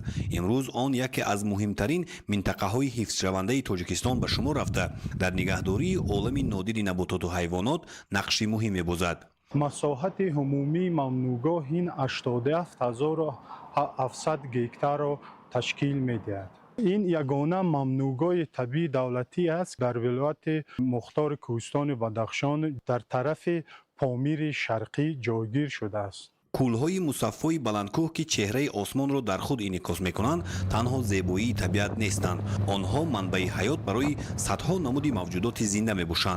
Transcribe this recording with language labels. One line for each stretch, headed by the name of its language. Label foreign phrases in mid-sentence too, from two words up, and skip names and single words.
Tajik: имрӯз он яке аз муҳимтарин минтақаҳои ҳифзшавандаи Тоҷикистон ба шумор рафта дар нигаҳдории олами нодири набототу ҳайвонот нақши муҳим мебозад. масоҳати умумии мамнугоҳ ин 87700 гектарро ташкил медиҳад. Ин ягона мамнӯъгоҳи табиии давлатӣ аст дар вилояти мухтори Кӯҳистони Бадахшон дар тарафи Помири шарқӣ ҷойгир шуда аст. Кӯлҳои мусаффои баландкӯҳ ки чеҳраи осмонро дар худ инъикос мекунанд танҳо зебоии табиат нестанд, онҳо манбаи ҳаёт барои садҳо намуди мавҷудоти зинда мебошанд.